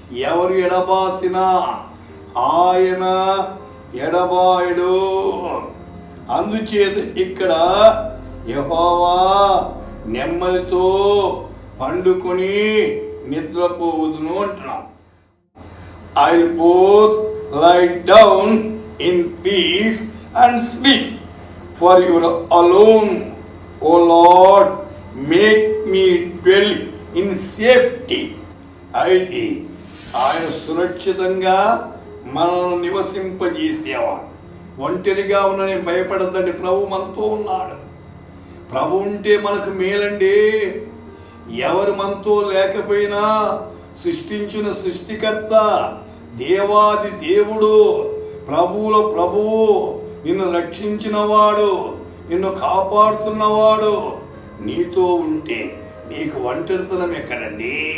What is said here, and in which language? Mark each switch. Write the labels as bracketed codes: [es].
[te] ఎవరు ఎడబాసినా ఆయన ఎడబాయడు. అందుచేత ఇక్కడ యెహోవా నెమ్మదితో పండుకొని నిద్రపోవుదును అంటున్నాం. [en] I'll both lie down in peace and sleep. For you alone, O Lord, make me dwell in safety. [te] అయితే ఆయన సురక్షితంగా మనల్ని నివసింపజేసేవాడు. ఒంటరిగా ఉన్న నేను భయపడద్దండి, ప్రభు మనతో ఉన్నాడు. ప్రభు ఉంటే మనకు మేలండి. ఎవరు మనతో లేకపోయినా సృష్టించిన సృష్టికర్త, దేవాది దేవుడు, ప్రభువుల ప్రభువు, నిన్ను రక్షించినవాడు, నిన్ను కాపాడుతున్నవాడు నీతో ఉంటే నీకు ఒంటరితనం ఎక్కడండి?